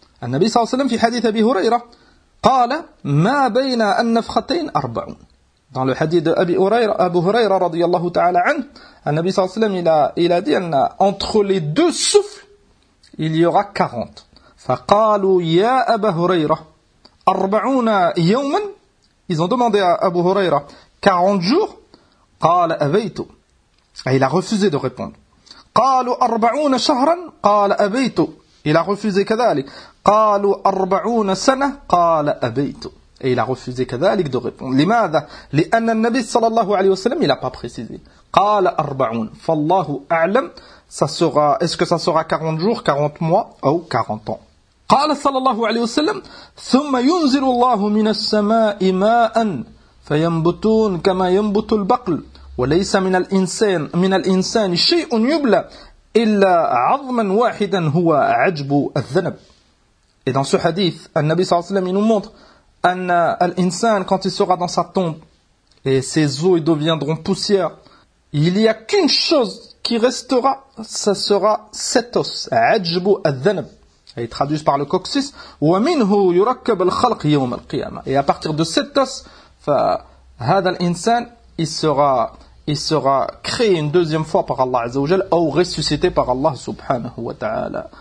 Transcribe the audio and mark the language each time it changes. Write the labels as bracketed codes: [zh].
[ar] النبي صلى الله عليه وسلم في حديث أبي هريرة قال مَا بَيْنَا النَّفْخَتَيْنَ أَرْبَعُونَ. [fr] Dans le hadith de Abu Huraira رضي الله تعالى عنه, le Nabi صلى الله عليه وسلم il a dit entre les deux souffles il y aura 40. [ar] فقالوا يا أبا هريرة أربعون يوما, [fr] ils ont demandé à Abu Huraira 40 jours. [ar] قال أبيت, [fr] il a refusé de répondre. [ar] قالوا أربعون شهرا, قال أبيت, [fr] il a refusé [ar] كذلك. قالوا أربعون سنة, قال أبيت, [fr] il a refusé [ar] كذلك [fr] de répondre. [ar] لماذا؟ لأن النبي صلى الله عليه وسلم [fr] il a pas précisé. [ar] قال أربعون, فالله أعلم, [fr] ça sera, est-ce que ça sera 40 jours, 40 mois ou 40 ans. [ar] قال صلى الله عليه وسلم ثم ينزل الله من السماء ماء فينبتون كما ينبت البقل وليس من الانسان شيء يبلى الا عظما واحدا هو عجب الذنب. [fr] Et dans ce hadith, le Nabi صلى الله عليه وسلم il nous montre [ar] ان الانسان [fr] quand il sera dans sa tombe et ses os deviendront poussière, il n'y a qu'une chose qui restera, ça sera cet os, عجب الذنب. Ils traduisent par le coccyx. [ar] وَمِنْهُ يُرَكَّبَ الْخَلْقِ يَوْمَ الْقِيَامَةِ, [fr] et à partir de cet os, [ar] هذا الإنسان, [fr] il sera créé une deuxième fois par Allah عز وجل, ou ressuscité par Allah سبحانه وتعالى.